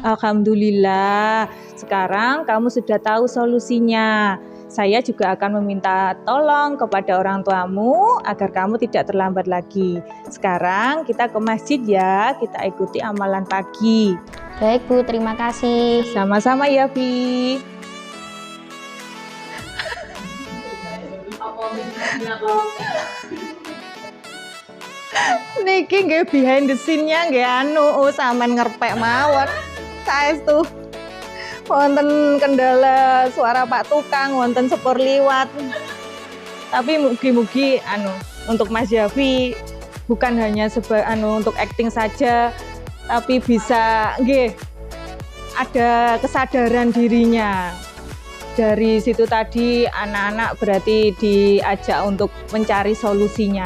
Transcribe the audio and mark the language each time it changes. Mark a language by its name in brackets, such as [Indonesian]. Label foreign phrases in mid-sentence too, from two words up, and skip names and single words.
[Indonesian] Alhamdulillah, sekarang kamu sudah tahu solusinya. Saya juga akan meminta tolong kepada orang tuamu agar kamu tidak terlambat lagi. Sekarang kita ke masjid ya, kita ikuti amalan pagi. Baik, Bu, terima kasih. Sama-sama ya, Fi. [Javanese] Niki nggih [English] behind the scene- [Javanese] nya nggih sampean ngerpek mawon. Saestu wonten kendala suara Pak Tukang, wonten sepur liwat. [Indonesian] Tapi mugi-mugi untuk Mas Yafi bukan hanya untuk acting saja, tapi bisa ada kesadaran dirinya. Dari situ tadi anak-anak berarti diajak untuk mencari solusinya.